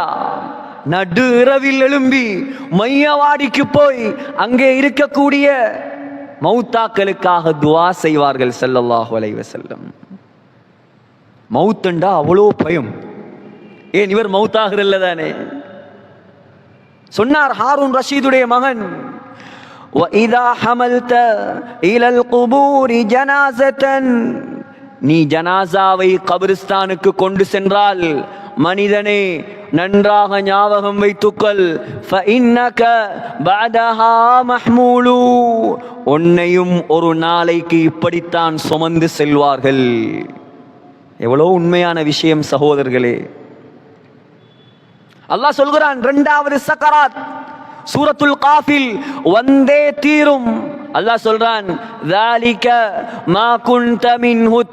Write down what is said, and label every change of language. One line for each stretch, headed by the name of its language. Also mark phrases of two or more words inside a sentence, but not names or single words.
Tamil: நடு இரவில் எழும்பி மையவாடிக்கு போய் அங்கே இருக்கக்கூடிய மௌத்தாக்களுக்காக துஆ செய்வார்கள்
Arabic: صلى الله عليه وسلم.
Tamil: மௌத்தண்டா அவ்வளோ பயம். ஏன்? இவர் மௌத்தாகிறல்ல தானே. சொன்னார் ஹாரூன் ரஷீதுடைய மகன்,
Arabic: وَإِذَا حَمَلْتَ إِلَى الْقُبُورِ جَنَازَةً,
Tamil: நீ ஜனாசாவை கபிரிஸ்தானுக்கு கொண்டு சென்றால் மனிதனே நன்றாக ஞாபகம் வைத்துக்கொள்,
Arabic: فَإِنَّكَ بَعْدَهَا مَحْمُولُ,
Tamil: உன்னையும் ஒரு நாளைக்கு இப்படித்தான் சுமந்து செல்வார்கள். எவ்வளவு உண்மையான விஷயம் சகோதரர்களே. அல்லாஹ் சொல்கிறான், இரண்டாவது சக்கராத் சூரத்துல் காஃபில் வந்தே தீரும். அல்லாஹ் சொல்றான்,
Arabic: ذَلِكَ مَا كُنْتَ مِنْهُ